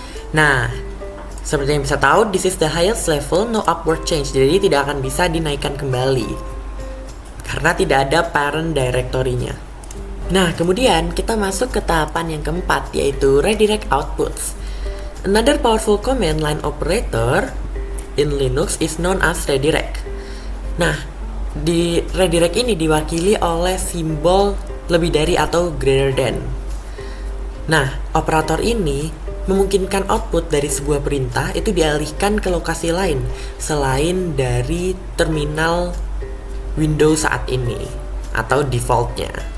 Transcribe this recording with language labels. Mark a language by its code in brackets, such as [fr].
[id] Nah, seperti yang bisa tahu, [en] this is the highest level, no upward change. [id] Jadi tidak akan bisa dinaikkan kembali karena tidak ada parent directory-nya. Nah, kemudian kita masuk ke tahapan yang keempat, yaitu redirect outputs. [en] Another powerful command line operator in Linux is known as redirect. [id] Nah, di redirect ini diwakili oleh simbol lebih dari atau greater than. Nah, operator ini memungkinkan output dari sebuah perintah itu dialihkan ke lokasi lain selain dari terminal Windows saat ini atau defaultnya.